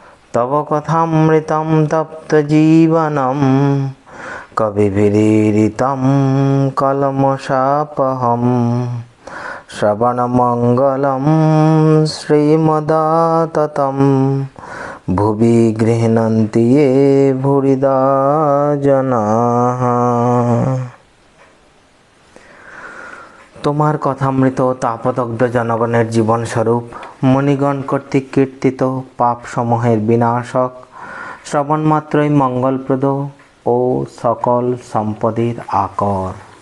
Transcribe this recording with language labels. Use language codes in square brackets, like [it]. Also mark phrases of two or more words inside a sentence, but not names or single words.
[sa] तव कथामृतं तप्तजीवनं कविभिरीडितं कल्मषापहं श्रवणमङ्गलं श्रीमदाततं भुवि गृह्णन्ति ये भूरिदा जनाः। [bn] তোমার কথামৃত তাপদগ্ধ জনগণের জীবনস্বরূপ মণিগণ কর্তৃক কীর্তিত পাপসমূহের বিনাশক, শ্রবণমাত্রই মঙ্গলপ্রদ ও সকল সম্পদের আকর।